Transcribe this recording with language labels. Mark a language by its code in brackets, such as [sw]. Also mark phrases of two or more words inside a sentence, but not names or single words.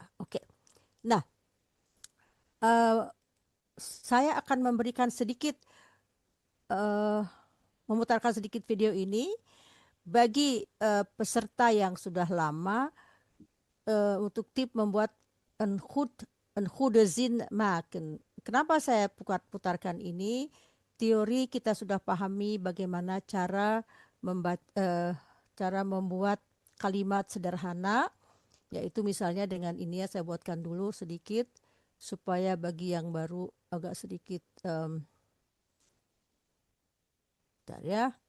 [id] Oke. Nah, saya akan memberikan sedikit memutarkan sedikit video ini bagi peserta yang sudah lama untuk tip membuat [nl] een goede zin maken. [id] Kenapa saya putarkan ini? Teori kita sudah pahami bagaimana cara membuat kalimat sederhana, yaitu misalnya dengan ini ya saya buatkan dulu sedikit supaya bagi yang baru agak sedikit bentar ya.